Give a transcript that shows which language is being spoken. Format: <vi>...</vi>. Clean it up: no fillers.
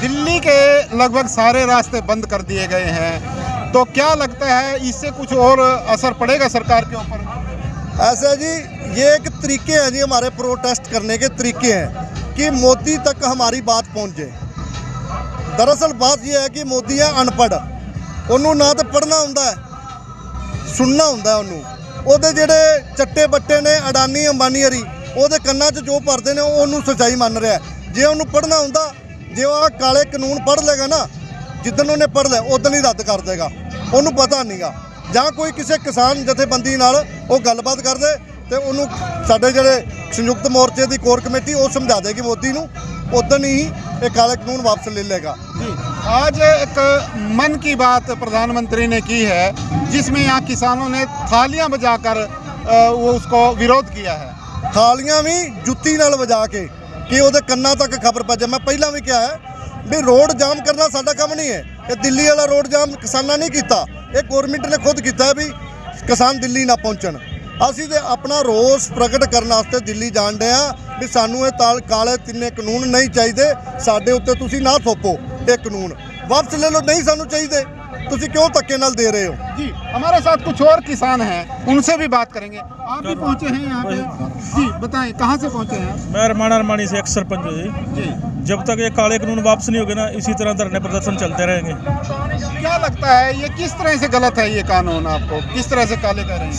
<hi>दिल्ली के लगभग सारे रास्ते बंद कर दिए गए हैं, तो क्या लगता है इससे कुछ और असर पड़ेगा सरकार के ऊपर? ऐसा जी, ये एक तरीके हैं जी, हमारे प्रोटेस्ट करने के तरीके हैं कि मोदी तक हमारी बात पहुंचे। दरअसल बात यह है कि मोदी है अनपढ़,</hi> <pa>ਉਹਨੂੰ</pa> <hi>ना तो पढ़ना ਹੁੰਦਾ है, सुनना ਹੁੰਦਾ है।</hi> <pa>ਉਹਦੇ ਜਿਹੜੇ ਚੱਟੇ ਬੱਟੇ ਨੇ ਅਡਾਨੀ ਅੰਬਾਨੀ ਹਰੀ, ਉਹਦੇ ਕੰਨਾਂ 'ਚ ਜੋ ਭਰਦੇ ਨੇ ਉਹਨੂੰ ਸੱਚਾਈ ਮੰਨ ਰਿਹਾ। ਜੇ ਉਹਨੂੰ ਪੜ੍ਹਨਾ ਹੁੰਦਾ, ਜੇ ਉਹ ਕਾਲੇ ਕਾਨੂੰਨ ਪੜ੍ਹ ਲੇਗਾ ਨਾ, ਜਿੱਦਣ ਉਹਨੇ ਪੜ੍ਹ ਲਿਆ ਉਦੋਂ ਹੀ ਰੱਦ ਕਰ ਦੇਗਾ, ਉਹਨੂੰ ਪਤਾ ਨਹੀਂਗਾ। ਜਾਂ ਕੋਈ ਕਿਸੇ ਕਿਸਾਨ ਜਥੇਬੰਦੀ ਨਾਲ ਉਹ ਗੱਲਬਾਤ ਕਰਦੇ ਤੇ ਉਹਨੂੰ ਸਾਡੇ ਜਿਹੜੇ ਸੰਯੁਕਤ ਮੋਰਚੇ ਦੀ ਕੋਰ ਕਮੇਟੀ ਉਹ ਸਮਝਾ ਦੇਗੀ ਮੋਦੀ ਨੂੰ,</pa> <hi>उदन ही ये काले कानून वापस ले लेगा। जी, आज एक मन की बात प्रधानमंत्री ने की है, जिसमें यहाँ किसानों ने थालियां बजाकर वो उसको विरोध किया है। थालियां भी जुत्ती नाल बजा के कि</hi> <pa>ਉਹਦੇ ਕੰਨਾਂ</pa> <hi>तक खबर पहुंचे। मैं पहला भी कहा है भी रोड जाम करना साडा काम नहीं है, ये दिल्ली वाला रोड जाम किसाना नहीं किया, ये गवर्नमेंट ने खुद किया भी किसान दिल्ली ना पहुंचन।</hi> <pa>ਅਸੀਂ ਤੇ ਆਪਣਾ ਰੋਸ ਪ੍ਰਗਟ ਕਰਨ ਵਾਸਤੇ ਦਿੱਲੀ ਜਾਣ ਡਏ ਆ ਵੀ ਸਾਨੂੰ ਇਹ ਕਾਲੇ ਤਿੰਨੇ ਕਾਨੂੰਨ ਨਹੀਂ ਚਾਹੀਦੇ, ਸਾਡੇ ਉੱਤੇ ਤੁਸੀਂ ਨਾ ਥੋਪੋ ਇਹ ਕਾਨੂੰਨ, ਵਾਪਸ ਲੈ ਲਓ, ਨਹੀਂ ਸਾਨੂੰ ਚਾਹੀਦੇ, ਤੁਸੀਂ</pa> <hi>क्यों धक्के नाल दे रहे हो। जी, हमारे साथ कुछ और किसान हैं, उनसे भी बात करेंगे। आप भी पहुंचे हैं यहाँ पे? जी, बताएं कहाँ से पहुंचे हैं? मैं रमाना रमानी से एक्स सरपंच हूँ जी। जी, जब तक ये काले कानून वापस नहीं होगे ना, इसी तरह धरने प्रदर्शन चलते रहेंगे। क्या लगता है ये किस तरह से गलत है, ये कानून आपको किस तरह से काले कर रहे हैं?</hi>